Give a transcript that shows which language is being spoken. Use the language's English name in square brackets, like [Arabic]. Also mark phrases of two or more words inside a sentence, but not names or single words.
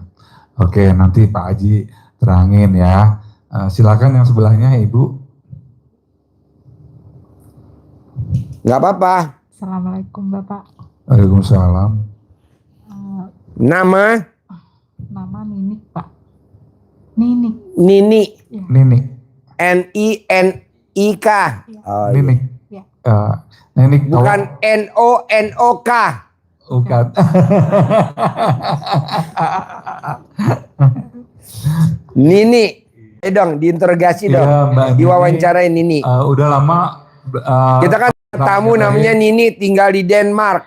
[Indonesian] Oke, nanti Pak Haji terangin ya. Silakan yang sebelahnya Ibu. Nggak apa-apa. Assalamualaikum Bapak. Waalaikumsalam. Nama? Nama Nini Pak. Nini. Nini. Nini. N-I-N-I-K. Oh, Nini. Iya. Nini. bukan N-O-N-O-K. Bukan. Nini. Dong, diinterogasi dong. Ya, Mbak Nini. Diwawancarain Nini. Udah lama. Kita kan tamu namanya Nini, tinggal di Denmark.